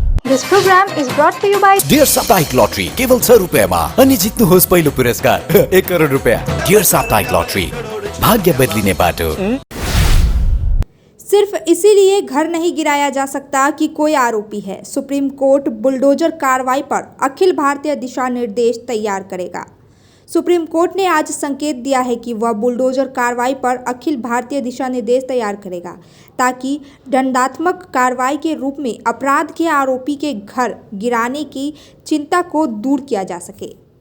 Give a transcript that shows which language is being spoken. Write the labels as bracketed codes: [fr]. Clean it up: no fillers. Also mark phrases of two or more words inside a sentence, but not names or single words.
[en] This program is brought to you by [ne] डियर साप्ताहिक लॉटरी केवल 100 रुपियाँमा अनि जित्नुहोस् पहिलो पुरस्कार 1 करोड रुपियाँ। डियर साप्ताहिक लॉटरी भाग्य बदलिने बाटो। [hi] सिर्फ इसीलिए घर नहीं गिराया जा सकता कि कोई आरोपी है। सुप्रीम कोर्ट बुलडोजर कार्रवाई पर अखिल भारतीय दिशा निर्देश तैयार करेगा। सुप्रीम कोर्ट ने आज संकेत दिया है कि वह बुलडोजर कार्रवाई पर अखिल भारतीय दिशा निर्देश तैयार करेगा ताकि दंडात्मक कार्रवाई के रूप में अपराध के आरोपी के घर गिराने की चिंता को दूर किया जा सके।